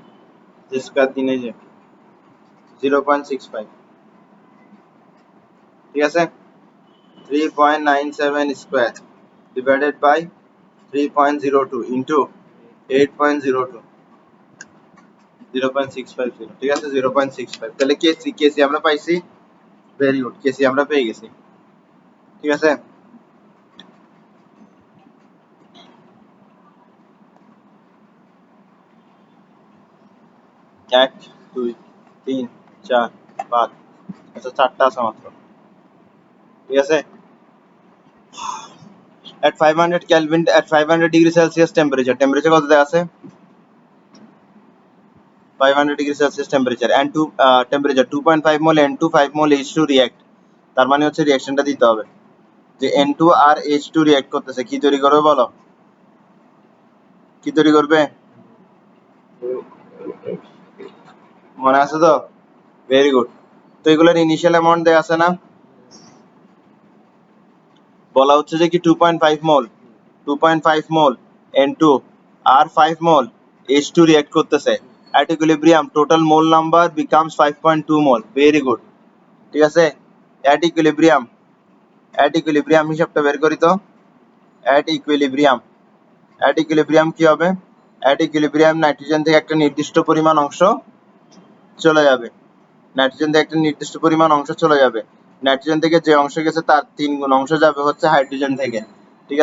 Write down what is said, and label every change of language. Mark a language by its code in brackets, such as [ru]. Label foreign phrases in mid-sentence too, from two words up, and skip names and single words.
[bn] যে স্কয়ার দিনে যে 0.65 ঠিক আছে [en] 3.97 square divided by 3.02 into 8.02 [bn] 0.650 ঠিক আছে 0.65 তাহলে কেসি কেসি আমরা পাইছি [en] very good [bn] কেসি আমরা পেয়ে গেছি ঠিক আছে 1 2 3 4 5 আচ্ছা চারটা আছে মাত্র ঠিক আছে [en] at 500 Kelvin at 500 degree Celsius temperature [bn] কত দেওয়া আছে [en] 500 degree Celsius temperature and temperature 2.5 mole N2 5 mole H2 react [bn] তার মানে হচ্ছে রিঅ্যাকশনটা দিতে হবে যে N2 আর H2 রিঅ্যাক্ট করতেছে কি তৈরি করবে বলো কি তৈরি করবে মনে আছে তো [en] very good [bn] তো এগুলোর [en] initial amount [bn] দেয়া আছে না বলা হচ্ছে যে কি 2.5 মোল 2.5 মোল N2 আর 5 মোল H2 রিঅ্যাক্ট করতেছে [en] at equilibrium total mole number becomes 5.2 mole very good [bn] ঠিক আছে [en] at equilibrium [bn] হিসাবটা বের করি তো [en] at equilibrium [bn] কি হবে [en] at equilibrium [bn] নাইট্রোজেন থেকে একটা নির্দিষ্ট পরিমাণ অংশ চলে যাবে নাইট্রোজেন থেকে একটা নির্দিষ্ট পরিমাণ অংশ চলে যাবে নাইট্রোজেন থেকে যে অংশ গেছে তার 3 গুণ অংশ যাবে হচ্ছে হাইড্রোজেন থেকে ঠিক